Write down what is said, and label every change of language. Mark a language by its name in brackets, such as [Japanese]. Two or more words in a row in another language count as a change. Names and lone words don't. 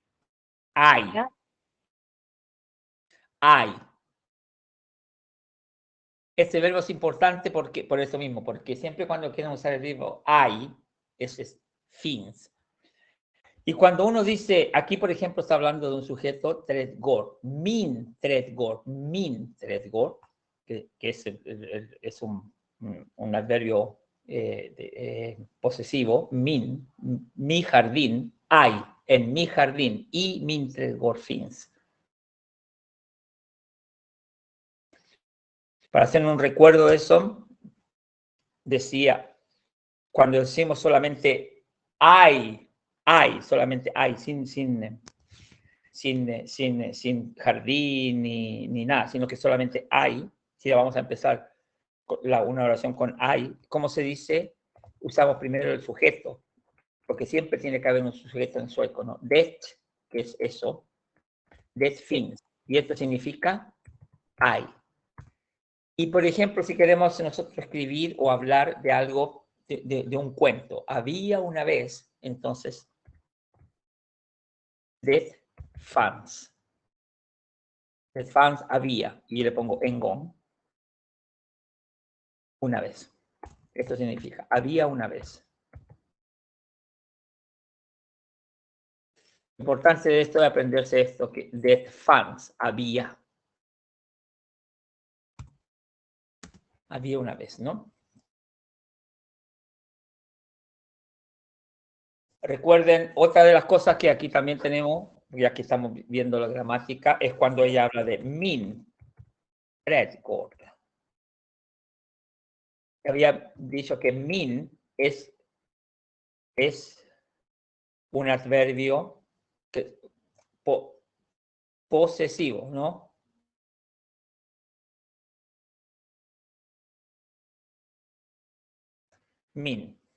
[Spanish] Hay. Este verbo es importante por eso mismo, porque siempre cuando quieren usar el verbo hay, ese es fins. Y cuando uno dice, aquí por ejemplo está hablando de un sujeto trädgård, [Swedish] min trädgård, [Spanish] que es un un adverbio posesivo, mi jardín, hay en mi jardín y [Swedish] min trädgård finns. [Spanish] Para hacer un recuerdo de eso, decía, cuando decimos solamente hay, solamente hay, sin jardín ni nada, sino que solamente hay, si vamos a empezar una oración con hay, ¿cómo se dice? Usamos primero el sujeto, porque siempre tiene que haber un sujeto en sueco, ¿no? Det, que es eso, [Swedish] det finns, [Spanish] y esto significa hay. Y, por ejemplo, si queremos nosotros escribir o hablar de algo, de un cuento, había una vez, entonces, [Swedish] det fanns. Det fanns [Spanish] había, y le pongo [Swedish] en gång, [Spanish] una vez. Esto significa, había una vez. Lo importante de esto es aprenderse esto, que [Swedish] det fanns, [Spanish] había. Había una vez, ¿no? Recuerden, otra de las cosas que aquí también tenemos, ya que estamos viendo la gramática, es cuando ella habla de [Swedish] min trädgård. [Spanish] Había dicho que min es un adverbio posesivo, ¿no? Min.